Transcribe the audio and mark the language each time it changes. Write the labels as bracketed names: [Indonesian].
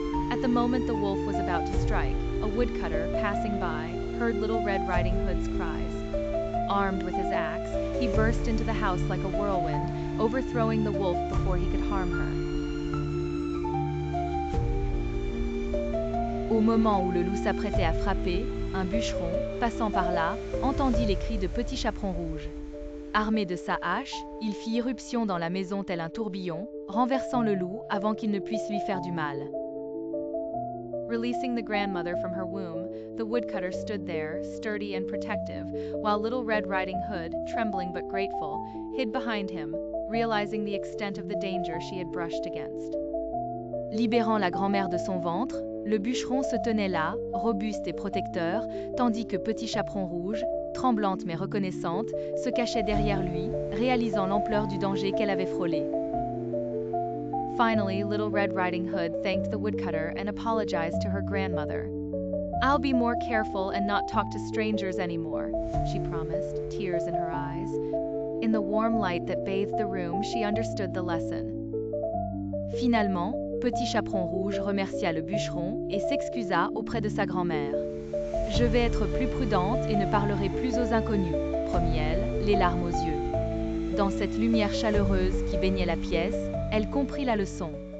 [English] At the moment the wolf was about to strike, a woodcutter, passing by, heard Little Red Riding Hood's cries. Armed with his axe, he burst into the house like a whirlwind, overthrowing the wolf before he could harm her. [French] Au moment où le loup s'apprêtait à frapper, un bûcheron, passant par là, entendit les cris de Petit Chaperon Rouge. Armé de sa hache, il fit irruption dans la maison tel un tourbillon, renversant le loup avant qu'il ne puisse lui faire du mal. [English] Releasing the grandmother from her womb, the woodcutter stood there, sturdy and protective, while Little Red Riding Hood, trembling but grateful, hid behind him, realizing the extent of the danger she had brushed against. [French] Libérant la grand-mère de son ventre, le bûcheron se tenait là, robuste et protecteur, tandis que Petit Chaperon Rouge, tremblante mais reconnaissante, se cachait derrière lui, réalisant l'ampleur du danger qu'elle avait frôlé. [English] Finally, Little Red Riding Hood thanked the woodcutter and apologized to her grandmother. "I'll be more careful and not talk to strangers anymore," she promised, tears in her eyes. In the warm light that bathed the room, she understood the lesson. [French] Finalement, Petit Chaperon Rouge remercia le bûcheron et s'excusa auprès de sa grand-mère. « Je vais être plus prudente et ne parlerai plus aux inconnus », promit-elle, les larmes aux yeux. Dans cette lumière chaleureuse qui baignait la pièce, elle comprit la leçon.